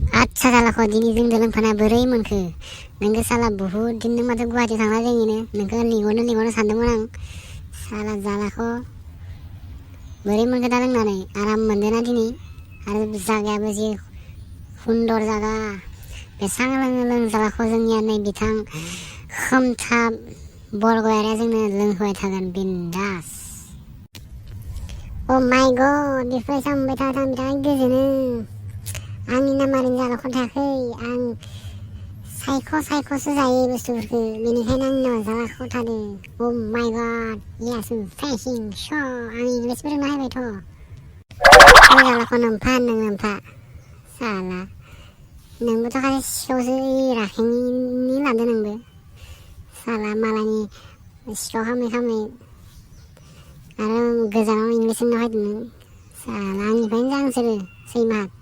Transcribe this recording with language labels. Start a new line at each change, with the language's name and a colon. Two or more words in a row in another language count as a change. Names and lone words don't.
Bodo: आदसा जालाखौ दिनै जोंजों लोंफाना बोरै मोनखो नोंखौ साला बुहुद दिन नों माथो गुवाहाटि थांला जोंनिनो नोंखौ लिंहरनो सानदोंमोन आं साला जालाखौ बोरै मोनखो दा लोंनानै आराम मोनदोंना दिनै आरो जागायाबो जि सुन्दर जागा बेसां लोङो जालाखौ जोंनिया नै बिथां खोमथाब बरगयारिया जोंनो लोंहोबाय थागोन बिन्दास
English: oh my god
Bodo: बेफोर सामबाय थाथां बिराद गोजोनो आंनि नामारि जालाखौ थायाखै आं सायख'सो जायो बुस्थुफोरखौ बेनिखायनो आंनाव जालाखौ थादों
English: oh my god yes fashion show
Bodo: आं इंलिस फोरोंना होबायथ' जालाखौ नोमफा साला नोंबोथ' खालि सिखावसो राखेंनि लादो नोंबो साला मालायनि सिखाव खामै आरो गोजानाव इंलिस होनना फैदों नों साला आंनिफ्रायनो जांसोरो सैमा